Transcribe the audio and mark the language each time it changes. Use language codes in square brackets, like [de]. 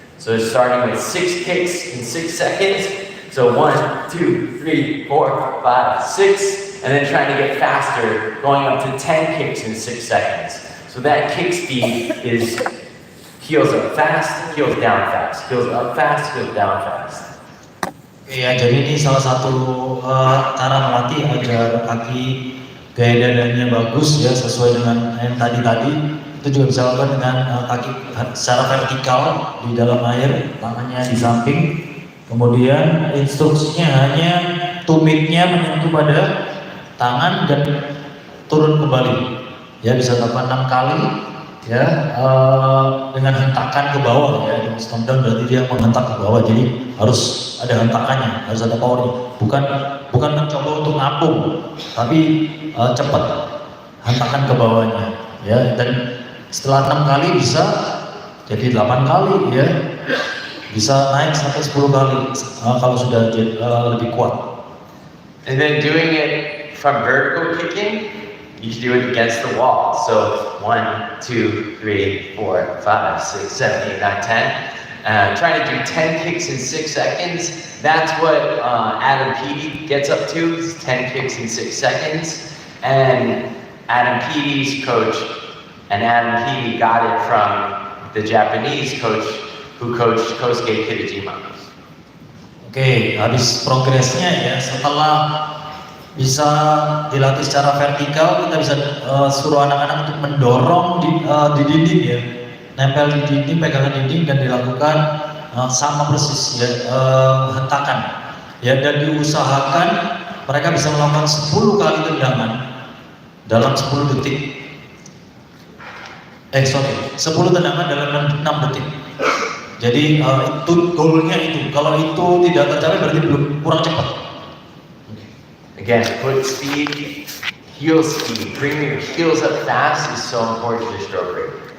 [en] So starting with 6 kicks in 6 seconds. So 1, 2, 3, 4, 5, 6, and then trying to get faster, going up to 10 kicks in 6 seconds. So that kick speed is heels up fast, heels down fast, heels up fast, heels down fast. [id] Ya, jadi ini salah satu cara melatih agar kaki gaya dadanya bagus ya, sesuai dengan yang tadi. Itu juga bisa lakukan dengan kaki secara vertikal di dalam air, tangannya di samping. Kemudian instruksinya hanya tumitnya menyentuh pada tangan dan turun kembali. Ya, bisa lakukan 6 kali ya, dengan hentakan ke bawah ya. [en] Stomp down [id] berarti dia menghentak ke bawah, jadi harus ada hentakannya, harus ada powernya. Bukan mencoba untuk ngapung, tapi cepat hentakan ke bawahnya ya. Dan setelah 6 kali bisa jadi 8 kali ya. Bisa naik sampai 10 kali kalau sudah lebih kuat. [en] And then doing it from vertical kicking, you can do it against the wall. So 1, 2, 3, 4, 5, 6, 7, 8, 9, 10. Trying to do 10 kicks in 6 seconds. That's what Adam Peaty gets up to, is 10 kicks in 6 seconds. And Adam Peaty's coach, and Adam Peaty got it from the Japanese coach who coached Kosuke Kitajima. [id] Oke, habis progresnya ya, setelah bisa dilatih secara vertikal, kita bisa suruh anak-anak untuk mendorong di dinding ya, nempel di dinding, pegangan dinding dan dilakukan sama persis ya, hentakan ya, dan diusahakan mereka bisa melakukan 10 kali tendangan dalam 10 detik. 10 tendangan dalam 6 detik. Jadi itu goalnya itu. Kalau itu tidak tercapai berarti belum kurang cepat. [en] Again, foot speed, heel speed. Bringing your heels up fast is so important to stroke rate.